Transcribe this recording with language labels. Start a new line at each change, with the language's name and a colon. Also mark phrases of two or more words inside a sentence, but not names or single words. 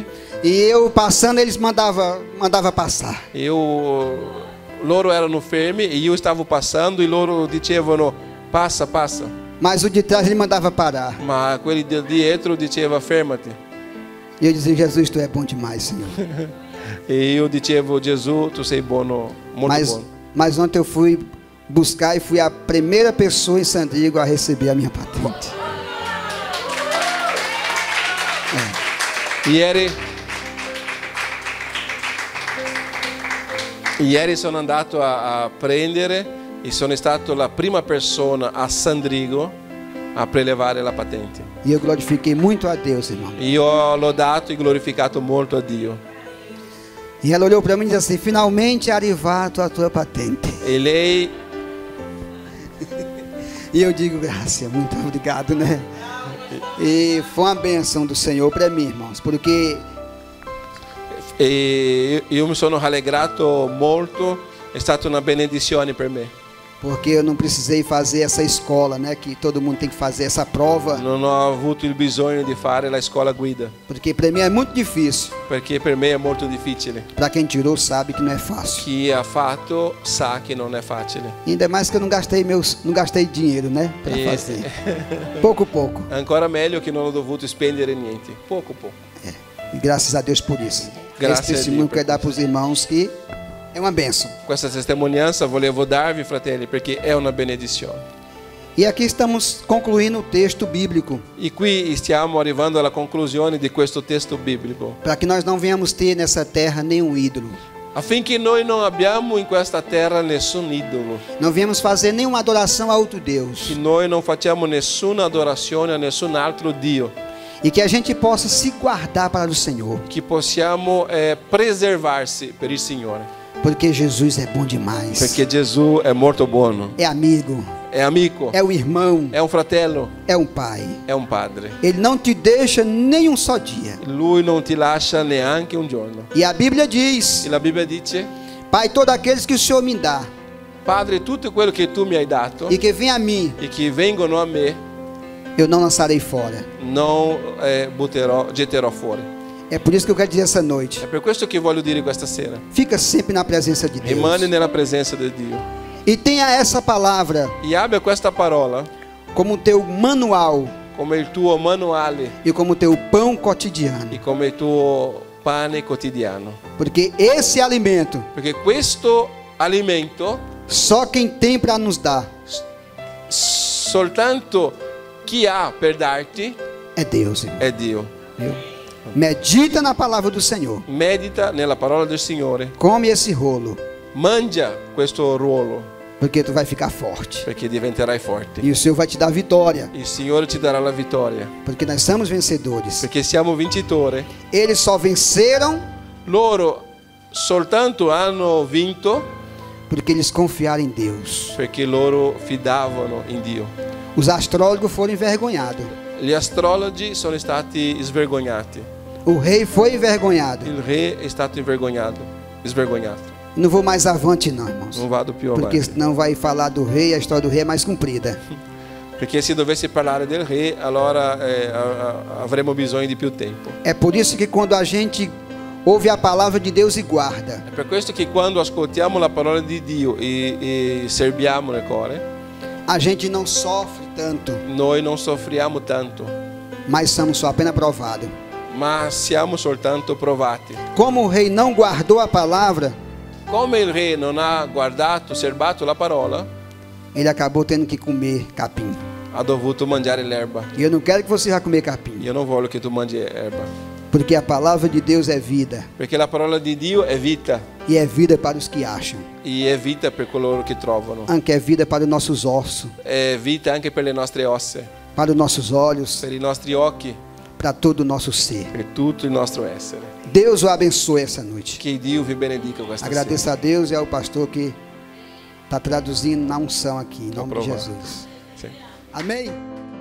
Portuguese: e eu passando, eles mandava passar.
Italian: loro erano fermi e io stavo passando e loro dicevano passa, passa.
Portuguese: Mas o de trás ele mandava parar.
Italian: Ma quelli di dietro diceva fermati.
Portuguese: E eu dizia, Jesus, tu é bom demais, Senhor.
Italian: E io dicevo Gesù, tu sei buono, molto buono.
Portuguese: Mas ontem eu fui buscar e fui a primeira pessoa em Sandrigo a receber a minha patente.
Italian: Ieri sono andato a prendere e sono stato la prima persona a Sandrigo a prelevare la patente.
Portuguese: E eu glorifiquei muito a Deus, irmão.
Italian: Io ho lodato e glorificato molto a Dio.
Portuguese: E ela olhou para mim e disse assim,
Italian: finalmente arrivato a tua patente. E lei...
Portuguese: E eu digo, graças, muito obrigado, né? E foi uma bênção do Senhor para mim, irmãos, porque...
Italian: E io mi sono rallegrato molto, è stata una benedizione per me.
Portuguese: Porque eu não precisei fazer essa escola, né? Que todo mundo tem que fazer essa prova.
Italian: Non ho avuto il bisogno di fare la scuola guida,
Portuguese: Porque para mim é muito difícil.
Italian: perché per me è molto difficile.
Portuguese: Para quem tirou sabe que não é fácil.
Italian: Chi ha fatto sa che non è facile.
Portuguese: Ainda mais que eu não gastei dinheiro, né? Para fazer. Pouco.
Italian: Ancora meglio che non ho dovuto spendere niente, poco.
Portuguese: E graças a Deus por isso. Graças Esse a testemunho
Italian: Dio
Portuguese: que eu quero dar para os irmãos que é uma bênção.
Italian: Questa testimonianza volevo darvi, fratelli, perché è una benedizione.
Portuguese: E aqui estamos concluindo o texto bíblico.
Italian: E qui stiamo arrivando alla conclusione di questo testo biblico.
Portuguese: Para que nós não venhamos ter nessa terra nenhum ídolo.
Italian: Affinché noi non abbiamo in questa terra nessun idolo.
Portuguese: Não venhamos fazer nenhuma adoração a outro Deus.
Italian: Che noi non facciamo nessuna adorazione a nessun altro Dio.
Portuguese: E que a gente possa se guardar para o Senhor.
Italian: Che possiamo preservarsi per il Signore.
Portuguese: Porque Jesus é bom demais.
Italian: Perché Gesù è molto buono.
Portuguese: É amigo.
Italian: È amico.
Portuguese: É um irmão.
Italian: È un fratello.
Portuguese: É um pai.
Italian: È un padre.
Portuguese: Ele não te deixa nem um só dia.
Italian: Lui non ti lascia neanche un giorno.
Portuguese: E a Bíblia diz:
Italian: E la Bibbia dice:
Portuguese: Pai, todos aqueles que o Senhor me dá
Italian: Padre, tutto quello che tu mi hai dato
Portuguese: e que vem a mim,
Italian: e che vengono a me,
Portuguese: eu não lançarei fora.
Italian: non getterò fuori.
Portuguese: É por isso que eu quero dizer essa noite.
Italian: È per questo che voglio dire questa sera.
Portuguese: Fica sempre na presença de Deus.
Italian: Rimani nella presenza di Dio.
Portuguese: E tenha essa palavra
Italian: E abbia questa parola
Portuguese: como teu manual
Italian: come il tuo manuale
Portuguese: e como teu pão cotidiano.
Italian: e come il tuo pane quotidiano.
Portuguese: Porque esse alimento,
Italian: Perché questo alimento
Portuguese: só quem tem para nos dar
Italian: soltanto chi ha per darti
Portuguese: é Deus, irmão.
Italian: è Dio.
Portuguese: Viu? Medita na palavra do Senhor.
Italian: Medita nella parola del Signore.
Portuguese: Come esse rolo,
Italian: Mangia questo ruolo
Portuguese: porque tu vai ficar forte.
Italian: perché diventerai forte.
Portuguese: E o Senhor vai te dar vitória,
Italian: Il Signore ci darà la vittoria
Portuguese: porque nós somos vencedores.
Italian: perché siamo vincitori.
Portuguese: Eles só venceram
Italian: Loro soltanto hanno vinto
Portuguese: porque eles confiaram em Deus.
Italian: perché loro fidavano in Dio.
Portuguese: Os astrólogos foram envergonhados.
Italian: Gli astrologi sono stati svergognati.
Portuguese: O rei foi envergonhado.
Italian: Il re è stato svergognato.
Portuguese: Não vou mais avante não, irmãos.
Italian: Non vado più
Portuguese: Porque
Italian: avanti.
Portuguese: senão vai falar do rei, a história do rei é mais comprida.
Italian: Perché se dovessi parlare del re, allora avremmo bisogno di più tempo.
Portuguese: É por isso que quando a gente ouve a palavra de Deus e guarda,
Italian: È per questo che quando ascoltiamo la parola di Dio e serviamo nel cuore,
Portuguese: a gente não sofre tanto,
Italian: noi non soffriamo tanto,
Portuguese: mas somos só apenas provados.
Italian: ma siamo soltanto provati.
Portuguese: Como o rei não guardou a palavra,
Italian: Come il re non ha guardato, serbato la parola,
Portuguese: ele acabou tendo que comer capim.
Italian: ha dovuto mangiare l'erba.
Portuguese: E eu não quero que você vá comer capim,
Italian: Io non voglio che tu mangi erba,
Portuguese: porque a palavra de Deus é vida,
Italian: perché la parola di Dio è vita,
Portuguese: e é vida para os que acham,
Italian: e è vita per coloro che trovano.
Portuguese: anche é vida para os nossos ossos,
Italian: È vita anche per le nostre ossa,
Portuguese: para os nossos olhos,
Italian: per i nostri occhi,
Portuguese: para todo o nosso ser.
Italian: per tutto il nostro essere.
Portuguese: Deus o abençoe essa noite.
Italian: Che Dio vi benedica questa sera.
Portuguese: Agradeço a Deus e ao pastor que está traduzindo na unção aqui, em nome de Aprovado. Jesus.
Italian: Sì.
Portuguese: Amém?